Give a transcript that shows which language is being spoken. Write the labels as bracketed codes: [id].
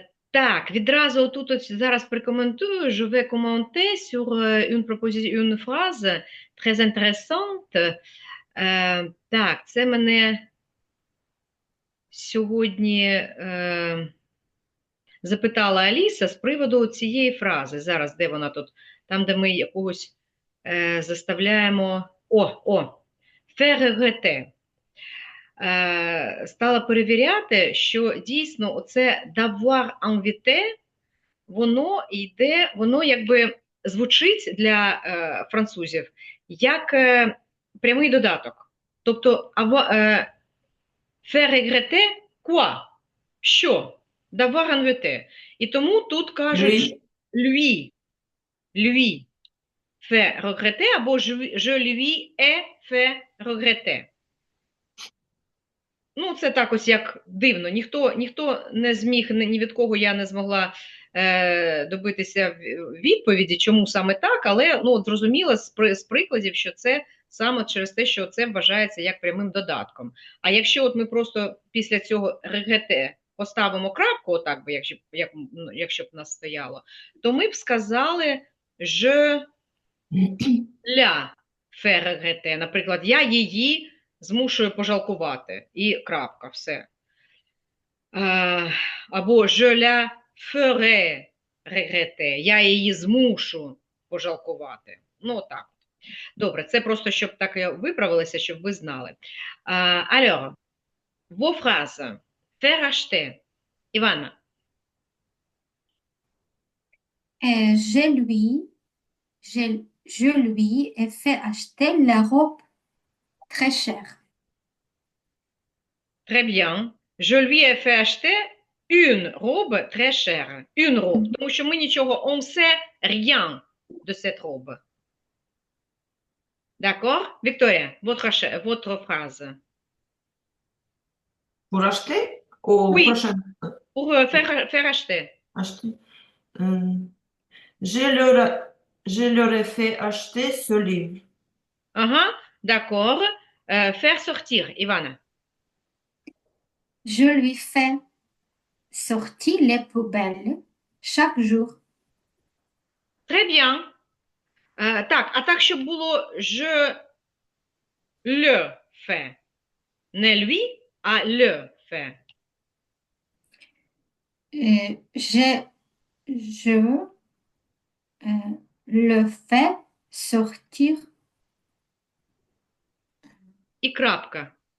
[uk] Так, відразу тут от зараз прикоментую, [fr] je vais commenter sur une phrase très intéressante. [uk] Так, це мене сьогодні запитала Аліса з приводу цієї фрази. Зараз, де вона тут? Там, де ми якогось заставляємо. [fr] Faire regretter. [uk] Стала перевіряти, що дійсно оце [fr] d'avoir invité, [uk] воно йде, воно якби звучить для французів як прямий додаток. Тобто [fr] faire regretter quoi? [uk] Що? [fr] D'avoir invité. [uk] І тому тут кажуть [fr] Lui? lui fait regretter [uk] або [fr] je lui ai fait regretter. [uk] Ну, це так ось як дивно. Ніхто не зміг, ні від кого я не змогла добитися відповіді, чому саме так, але ну, зрозуміло з прикладів, що це саме через те, що це вважається як прямим додатком. А якщо от ми просто після цього регете поставимо крапку, отак би, якщо б нас стояло, то ми б сказали [fr] je la fais regretter. [uk] Наприклад, я її змушую пожалкувати. І крапка, все. Або [fr] je la ferai regretter. [uk] Я її змушу пожалкувати. Ну, так. Добре, це просто, щоб так я виправилася, щоб ви знали. [fr] Alors, vos phrases. Faire acheter. Івана. Je lui ai fait acheter la robe très chère. Très bien. Je lui ai fait acheter une robe très chère. Une robe. [uk] Тому що ми нічого, [fr] on sait rien de cette robe. D'accord? Victoria, votre phrase. Pour acheter? Au Oui, prochain pour faire acheter. acheter. Je leur, je leur ai fait acheter ce livre. D'accord. Faire sortir, Ivana. Je lui fais sortir les poubelles chaque jour. Très bien. [uk] Так, а так, щоб було [fr] je le fais. [uk] Не [fr] lui, [uk] а [fr] le fais. Je le fais sortir. [uk] І крапка.